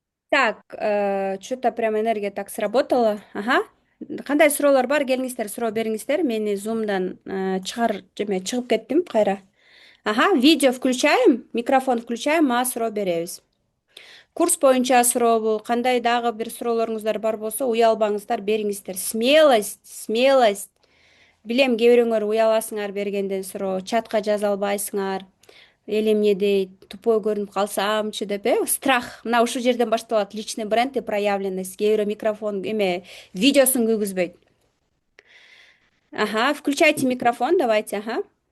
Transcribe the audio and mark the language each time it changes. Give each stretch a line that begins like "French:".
Russian: Так, что-то прям энергия так сработала.
Kyrgyz: Ага. Кандай суроолор бар? Келиңиздер, суроо бериңиздер. Мени Zoom'дан чыгып кеттим кайра.
Russian: Ага, видео включаем, микрофон включаем,
Kyrgyz: мага суроо беребиз. Курс боюнча сурообу, кандай дагы бир суроолоруңуздар бар болсо, уялбаңыздар, бериңиздер.
Russian: Смелость, смелость.
Kyrgyz: Билем, кээ бирөөңөр уяласыңар бергенден суроо, чатка жаза албайсыңар. Эл эмне дейт, тупой көрүнүп калсамчы деп, страх. Мына ушул жерден башталат
Russian: личный бренд и проявленность.
Kyrgyz: Кээ бирөө микрофон видеосун күйгүзбөйт.
Russian: Ага, включайте микрофон, давайте, ага.